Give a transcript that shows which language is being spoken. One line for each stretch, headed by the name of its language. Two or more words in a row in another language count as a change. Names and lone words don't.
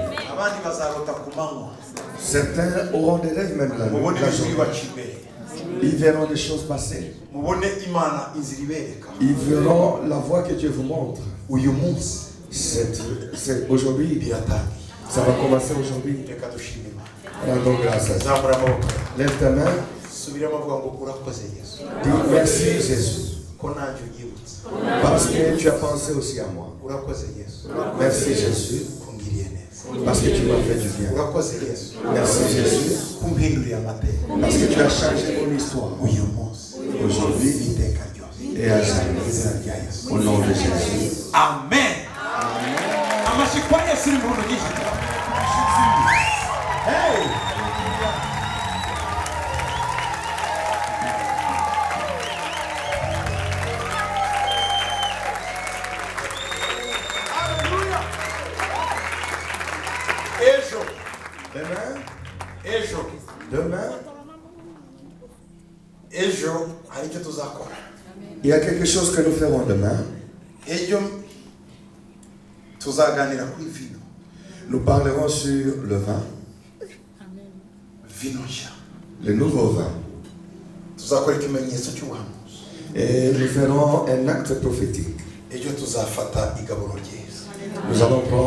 Kinyarwanda: Abandi bazarota ku manywa,
French: Certains auront des rêves même
Kinyarwanda: mubone
French: la
Kinyarwanda: ibintu
French: journée.
Kinyarwanda: bibaca imbere,
French: Ils verront des choses passer.
Kinyarwanda: mubone Imana inzira ibereka.
French: Ils verront la voie que Dieu vous montre.
Kinyarwanda: Uyu munsi
French: C'est aujourd'hui.
Kinyarwanda: biratangiye.
French: Ça va commencer aujourd'hui.
Kinyarwanda: Reka dushime Imana.
French: Rendons grâce à Dieu.
Kinyarwanda: Zamura amaboko,
French: Lève ta main.
Kinyarwanda: subiramo avuga ngo urakoze Yesu,
French: Dis merci Jésus.
Kinyarwanda: ko nanjye unyibutse.
French: Parce que tu as pensé aussi à moi.
Kinyarwanda: Urakoze Yesu,
French: Merci Jésus.
Kinyarwanda: kungiriye neza.
French: Parce que tu m'as fait du bien.
Kinyarwanda: Urakoze Yesu,
French: Merci Jésus.
Kinyarwanda: kumpinduriye amateka.
French: Parce que tu as changé mon histoire.
Kinyarwanda: Uyu munsi
French: Aujourd'hui
Kinyarwanda: n'iteka ryose.
French: et à
Kinyarwanda: Mu
French: jamais.
Kinyarwanda: izina rya Yesu.
French: Au nom de Jésus.
Kinyarwanda: Amen. Amashyi kwa Yesu iri mu ntoki nyinshi. Hey! Hallelujah. Ejo,
French: Demain,
Kinyarwanda: ejo hari icyo tuzakora.
French: il y a quelque chose que nous ferons demain.
Kinyarwanda: Ejo tuzaganira kuri vino.
French: Nous parlerons sur le vin,
Kinyarwanda: vino nshya
French: le nouveau vin.
Kinyarwanda: tuzakora ikimenyetso cy'ubuhanuzi
French: Et nous ferons un acte prophétique.
Kinyarwanda: ejo tuzafata igaburo ryiza
French: Nous allons prendre